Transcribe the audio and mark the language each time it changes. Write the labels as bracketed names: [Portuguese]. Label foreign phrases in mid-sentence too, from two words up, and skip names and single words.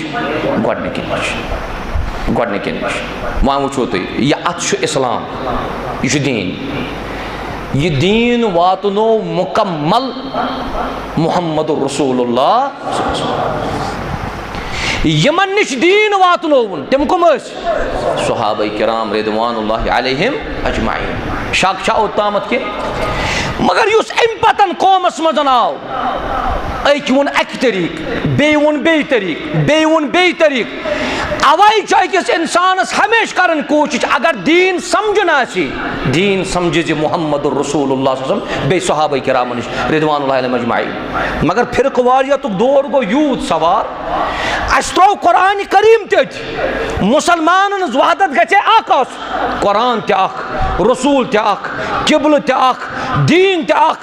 [Kashmiri] گۄڈنِکٮ۪ن نِش، گۄڈنِکٮ۪ن نِش. وۄنۍ وٕچھو تُہۍ یہِ اتھ چھُ اسلام، یہِ چھُ دیٖن. یہ دین واتنو مکمل محمد رسول اللہ. یمن نش دین واتنوون تم کم ٲسۍ؟ [Arabic] صحابہ کرام رضوان اللہ علیہم اجمعین. [Kashmiri] شک چھا اوتامت کے؟ مگر یُس امہِ پتن قومس منٛز آو، أکۍ ووٚن اکہِ طریٖقہٕ، بیٚیہِ ووٚن بیٚیہِ طریٖقہٕ، بیٚیہِ ووٚن بیٚیہِ طریٖقہٕ. اوے چھُ أکِس انسانس ہمیشہ کرن کوٗشش اگر دیٖن سمجھُن آسہِ، دیٖن سمجھِ زِ محمد رسول اللہ [Arabic] صلی اللہ علیہ وسلم [Kashmiri] بیٚیہِ صحابہ کرامن نش [Arabic] رضوان اللہ علیہم اجمعین. [Kashmiri] مگر فرقہٕ واریتُک دور گوٚو یوٗت سوار، اسہِ ترٛوو قرآنِ کریم تہِ أتھۍ. مُسلمانن ہٕنٛز وحدت گژھِ ہے اکھ آسُن، قرآن تہِ اکھ، رسول تہِ اکھ، قبلہٕ تہِ اکھ، دیٖن تہِ اکھ.